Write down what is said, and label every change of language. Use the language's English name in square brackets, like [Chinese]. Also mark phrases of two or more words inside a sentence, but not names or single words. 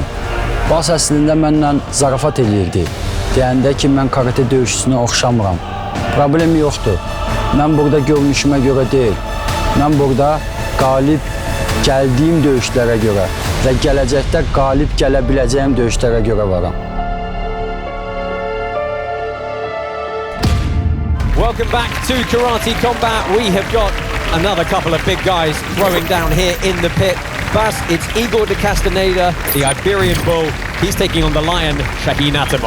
[Azerbaijani] Bas əslində mənlə zarafat eləyirdi. Deyəndə ki, mən karate döyüşçüsünə oxşamıram. Problem yoxdur. Mən burada görünüşümə görə deyil. Mən burada qalib gəldiyim döyüşlərə görə və gələcəkdə qalib gələ biləcəyim döyüşlərə görə varam. [English] Welcome back to Karate Combat. We have got another couple of big guys throwing down here in the pit. Bas, it's Igor de Castaneda, the Iberian Bull. He's taking on the Lion, Shahin Atamov.